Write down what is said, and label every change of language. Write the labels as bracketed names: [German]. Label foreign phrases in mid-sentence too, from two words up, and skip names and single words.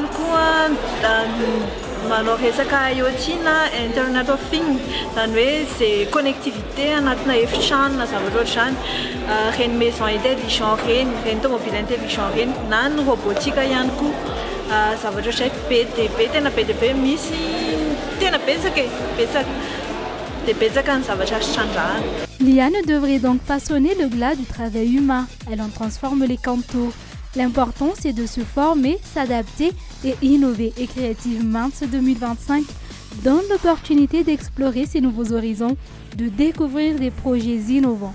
[Malagasy] koa manao resaka IoT na [English] Internet of Things [Malagasy] zany hoe zay connectivité anatina efitrano na zavatra ohatr'izany reny [French] maison intelligent [Malagasy] reny [French] tomobile intelligent [Malagasy] reny na ny robotika ihany koa zavatra ohatr'izay be dia be tena be dia be misy tena betsaka dia betsaka ny zavatra azo trandrahana. [French] L'IA ne devrait donc pas sonner le glas du travail humain, elle en transforme les contours. L'important, c'est de se former, s'adapter et innover. Et Creative Minds 2025 donne l'opportunité d'explorer ces nouveaux horizons, de découvrir des projets innovants.